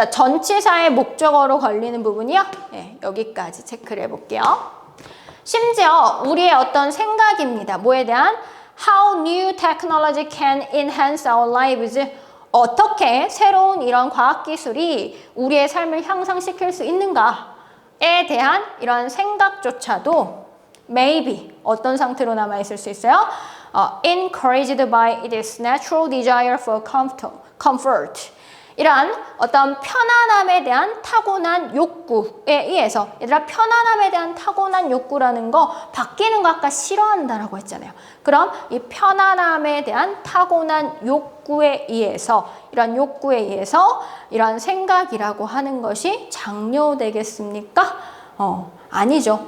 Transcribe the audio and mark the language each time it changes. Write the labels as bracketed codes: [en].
[ko] 자, 전치사의 목적어로 걸리는 부분이요. 네, 여기까지 체크를 해볼게요. 심지어 우리의 어떤 생각입니다. 뭐에 대한 [en] How new technology can enhance our lives. [ko] 어떻게 새로운 이런 과학기술이 우리의 삶을 향상시킬 수 있는가에 대한 이런 생각조차도 maybe 어떤 상태로 남아있을 수 있어요? [en] Encouraged by its natural desire for comfort. [ko] 이러한 어떤 편안함에 대한 타고난 욕구에 의해서, 얘들아 편안함에 대한 타고난 욕구라는 거 바뀌는 거 아까 싫어한다라고 했잖아요. 그럼 이 편안함에 대한 타고난 욕구에 의해서, 이런 욕구에 의해서 이런 생각이라고 하는 것이 장려되겠습니까? 아니죠.